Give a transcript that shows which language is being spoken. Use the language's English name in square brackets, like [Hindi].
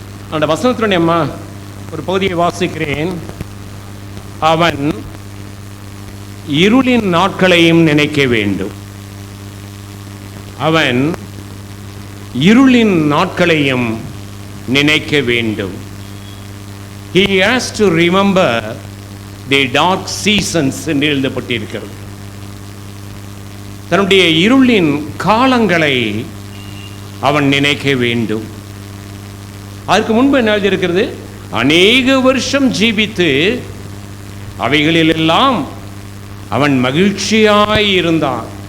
[Tamil] அந்த வசனத்துடைய அம்மா ஒரு பகுதியை வாசிக்கிறேன். அவன் இருளின் நாட்களையும் நினைக்க வேண்டும். அவன் இருளின் நாட்களையும் நினைக்க வேண்டும். [English] He has to remember the dark seasons [Tamil] என்று எழுதப்பட்டிருக்கிறது. தன்னுடைய இருளின் காலங்களை அவன் நினைக்க வேண்டும். அதுக்கு முன்பு என்ன இருக்கிறது? அநேக வருஷம் ஜீவித்து அவைகளிலெல்லாம் அவன் மகிழ்ச்சியாய் இருந்தான்.